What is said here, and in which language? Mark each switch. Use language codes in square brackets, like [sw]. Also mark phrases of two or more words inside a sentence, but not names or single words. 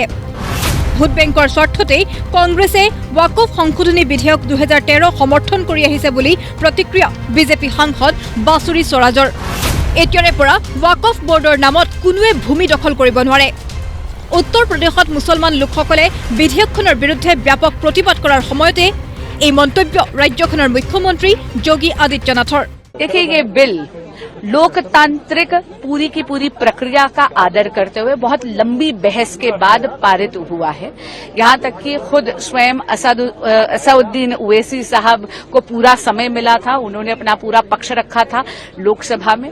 [as] ভোট বেংকৰ স্বাৰ্থতেই কংগ্ৰেছে ওয়াকফ সংশোধনী বিধেয়ক 2013 সমৰ্থন কৰি আহিছে বুলি প্ৰতিক্ৰিয়া বিজেপি সাংসদ বাসুৰী স্বৰাজৰ। এতিয়াৰে পৰা ওয়াকফ বোৰ্ডৰ নামত কোনোৱে ভূমি দখল কৰিব নোৱাৰে। উত্তৰ প্ৰদেশত মুছলমান লোকসকলে বিধেয়কখনৰ বিৰুদ্ধে ব্যাপক প্ৰতিবাদ কৰাৰ সময়তে এই মন্তব্য ৰাজ্যখনৰ মুখ্যমন্ত্ৰী যোগী আদিত্যনাথৰ। [hi] देखिए, ये बिल लोकतांत्रिक पूरी की पूरी प्रक्रिया का आदर करते हुए बहुत लंबी बहस के बाद पारित हुआ है। यहाँ तक कि खुद स्वयं असदुद्दीन ओवैसी साहब को पूरा समय मिला था, उन्होंने अपना पूरा पक्ष रखा था लोकसभा में।